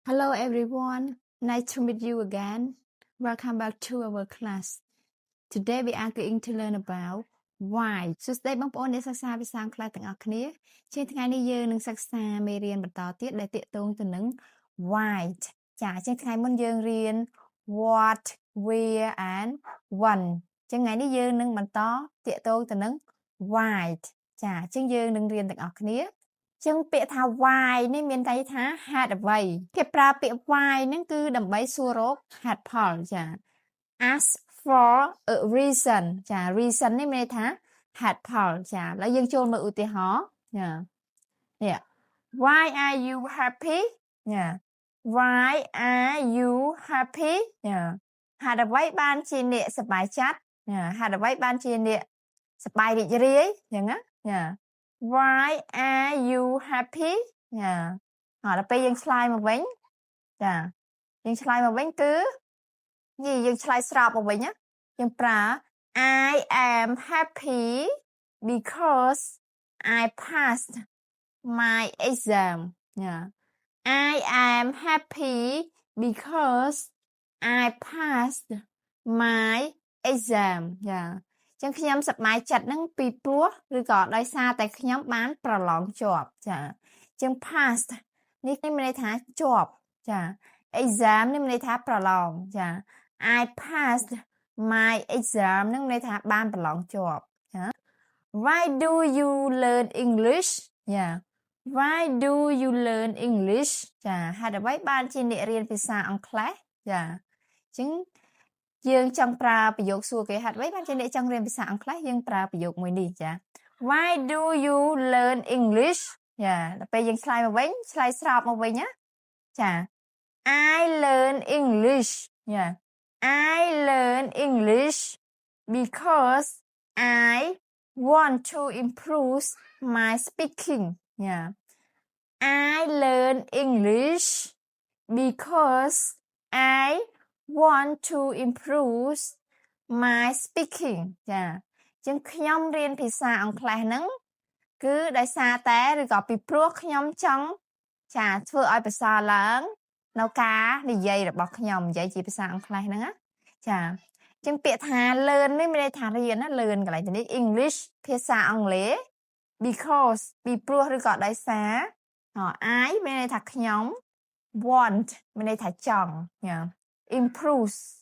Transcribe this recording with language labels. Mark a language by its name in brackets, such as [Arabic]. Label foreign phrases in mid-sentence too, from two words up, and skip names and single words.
[English] Hello everyone, nice to meet you again. Welcome back to our class. Today we are going to learn about why. [Khmer] សួស្តីបងប្អូនអ្នកសិក្សាភាសាអង់គ្លេសទាំងអស់គ្នាជាថ្ងៃនេះយើងនឹងសិក្សាមេរៀនបន្តទៀតដែលទាក់ទងទៅនឹង why ចាជាថ្ងៃមុនយើងរៀន [English] what, where and when [Khmer] ចឹ ងថ្ងៃនេះយើងនឹងបន្តទាក់ទងទៅនឹង why ចាចឹងយើងនឹងរៀនទាំងអស់គ្នាចឹងពាក្យថា why នេះមានន័យថាហេតុអ្វីគេ ប្រើពាក្យ why ហ្នឹងគឺដើម្បីសួររកហេតុផលចា [English] ask for a reason [Khmer] ចា reason នេះមានន័យថាហេតុ ផលចាឥឡូវយើងចូលមើលឧទាហរណ៍ចានេះ [English] why are you happy [Khmer] ចា [English] why are you happy [Khmer] ចាហេតុអ្វីបានជាអ្នកសប្បាយចិត្តចាហេតុអ្វីបានជាអ្នកសប្បាយរីករាយអញ្ចឹងណាចា [English] why are you happy [Khmer] ចាដល់ពេលយើងឆ្លើយមកវិញចាយើងឆ្លើយមកវិញគឺនេះយើងឆ្លើយស្របមកវិញណាយើងប្រើ [English] I am happy because I passed my exam ចា I am happy because I passed my exam [Khmer] ចាចឹងខ្ញុំសប្បាយចិត្តហ្នឹងពីព្រោះឬក៏ដោយសារតែខ្ញុំបានប្រឡងជាប់ ចាចឹង passed នេះមានន័យថាជាប់ចា exam នេះមានន័យថាប្រឡងចា [English] I passed my exam [Khmer] នឹងមានន័យថាបានប្រឡង ជាប់ចា [English] Why do you learn English ចា Why do you learn English ចា [Khmer] ហេតុអ្វីបានជាអ្នក រៀនភាសាអង់គ្លេសចាអញ្ចឹងយើងចង់ប្រើប្រយោគសួរគេហេតុអ្វីបានជាអ្នកចង់រៀនភាសាអង់គ្លេសយើងប្រើប្រយោគមួយនេះចា [English] Why do you learn English [Khmer] ចាដល់ពេលយើងឆ្លើយមកវិញឆ្លើយស្របមកវិញណាចា [English] I learn English [Khmer] ចា [English] I learn English because I want to improve my speaking [Khmer] ចា [English] I learn English because I want to improve my speaking [Khmer] ចាចឹងខ្ញុំរៀនភាសាអង់គ្លេសហ្នឹងគឺ ដោយសារតែឬក៏ពីព្រោះខ្ញុំចង់ចាធ្វើឲ្យប្រសើរឡើងនៅការនិយាយរបស់ខ្ញុំនិយាយជាភាសាអង់គ្លេសហ្នឹងណាចាចឹងពាក្យថា learn នេះមានន័យថារៀនណា learn កន្លែងនេះ English ភាសាអង់គ្លេស because ពីព្រោះឬក៏ដោយសារ I មានន័យថាខ្ញុំ want មានន័យថាចង់ចា improve